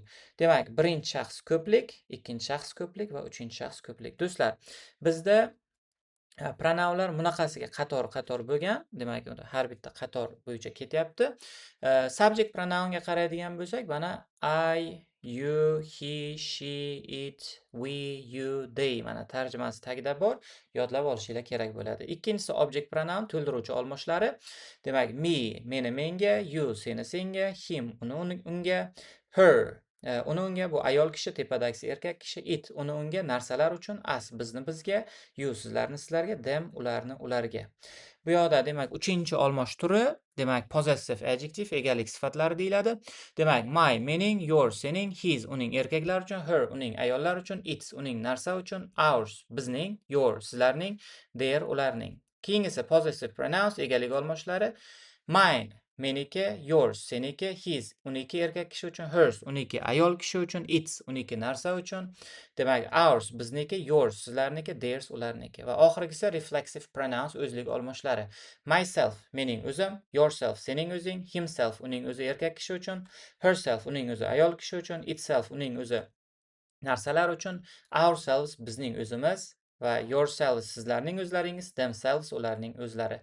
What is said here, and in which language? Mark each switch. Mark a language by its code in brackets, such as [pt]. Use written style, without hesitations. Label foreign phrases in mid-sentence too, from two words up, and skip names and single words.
[uz] Demak, birinchi shaxs ko'plik, ikkinchi shaxs ko'plik va uchinchi shaxs ko'plik. Do'stlar, bizda pronounlar bunaqasiga qator-qator bo'lgan. Demak, har bitta qator bo'yicha ketyapti. Subject pronounga qaraydigan bo'lsak, mana [en] I, you, he, she, it, we, you, they [uz] mana tarjimasi tagida bor. Yodlab olishinglar kerak bo'ladi. Ikkinchisi [en] object pronoun [uz] to'ldiruvchi olmoshlari. Demak, me meni menga, you seni senga, him uni unga, her uni unga bu ayol kishi, tepadagisi erkak kishi, it uni unga, narsalar uchun, us bizni bizga, you sizlarni sizlarga, them ularni ularga. Bu yoqda demak 3-olmosh turi, demak [en] possessive adjective [uz] egalik sifatlari deyiladi. Demak, my mening, yours sening, his uning erkaklar uchun, her uning ayollar uchun, its uning narsa uchun, ours bizning, yours sizlarning, their ularning. Keyingisi [en] possessive pronouns [uz] egalik olmoshlari. Mine meniki, yours seniki, his uniki erkak kishi uchun, hers uniki ayol kishi uchun, its uniki narsa uchun. Demak, ours bizniki, yours sizlarniki, theirs ularniki. Va oxirgisi [en] reflexive pronouns [uz] o'zlik olmoshlari. Myself mening o'zim, yourself sening o'zing, himself uning o'zi erkak kishi uchun, herself uning o'zi ayol kishi uchun, itself uning o'zi narsalar uchun, ourselves bizning o'zimiz va yourselves sizlarning o'zlaringiz, themselves ularning o'zlari.